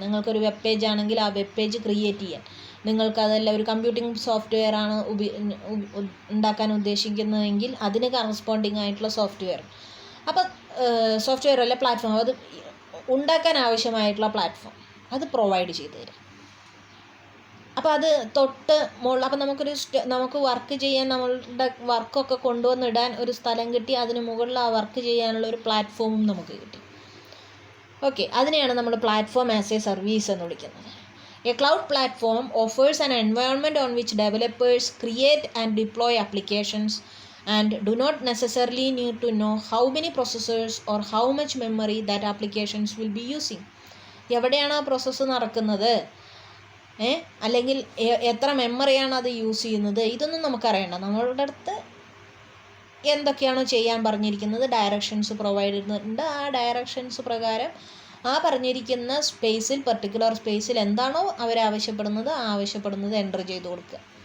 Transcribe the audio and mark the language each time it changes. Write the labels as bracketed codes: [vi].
[ml] നിങ്ങൾക്കൊരു web page ആണെങ്കിൽ ആ വെബ് പേജ് ക്രിയേറ്റ് ചെയ്യാൻ, നിങ്ങൾക്കതല്ല ഒരു കമ്പ്യൂട്ടിംഗ് സോഫ്റ്റ്വെയർ ആണ് ഉണ്ടാക്കാൻ ഉദ്ദേശിക്കുന്നതെങ്കിൽ അതിന് കറസ്പോണ്ടിങ് ആയിട്ടുള്ള സോഫ്റ്റ്വെയർ, അപ്പോൾ സോഫ്റ്റ്വെയർ അല്ല പ്ലാറ്റ്ഫോം, അത് ഉണ്ടാക്കാൻ ആവശ്യമായിട്ടുള്ള പ്ലാറ്റ്ഫോം അത് പ്രൊവൈഡ് ചെയ്തു തരും. അപ്പോൾ അത് അപ്പോൾ നമുക്ക് വർക്ക് ചെയ്യാൻ, നമ്മളുടെ വർക്കൊക്കെ കൊണ്ടുവന്നിടാൻ ഒരു സ്ഥലം കിട്ടി, അതിന് മുകളിൽ ആ വർക്ക് ചെയ്യാനുള്ള ഒരു പ്ലാറ്റ്ഫോമും നമുക്ക് കിട്ടി. ഓക്കെ, അതിനെയാണ് നമ്മൾ പ്ലാറ്റ്ഫോം ആസ് എ സർവീസ് എന്ന് വിളിക്കുന്നത്. [en] A cloud platform offers an environment on which developers create and deploy applications and do not necessarily need to know how many processors or how much memory that applications will be using. [ml] എവിടെയാണ് ആ process നടക്കുന്നത്, അല്ലെങ്കിൽ എത്ര മെമ്മറിയാണ് അത് use ചെയ്യുന്നത്, ഇതൊന്നും നമുക്കറിയണ്ട. നമ്മളുടെ അടുത്ത് എന്തൊക്കെയാണോ ചെയ്യാൻ പറഞ്ഞിരിക്കുന്നത് ഡയറക്ഷൻസ് പ്രൊവൈഡ് ചെയ്യുന്നുണ്ട്. ആ ഡയറക്ഷൻസ് പ്രകാരം ആ പറഞ്ഞിരിക്കുന്ന സ്പേസിൽ, പർട്ടിക്കുലർ സ്പേസിൽ എന്താണോ ആവശ്യപ്പെടുന്നത് എൻ്റർ ചെയ്ത് കൊടുക്കുക.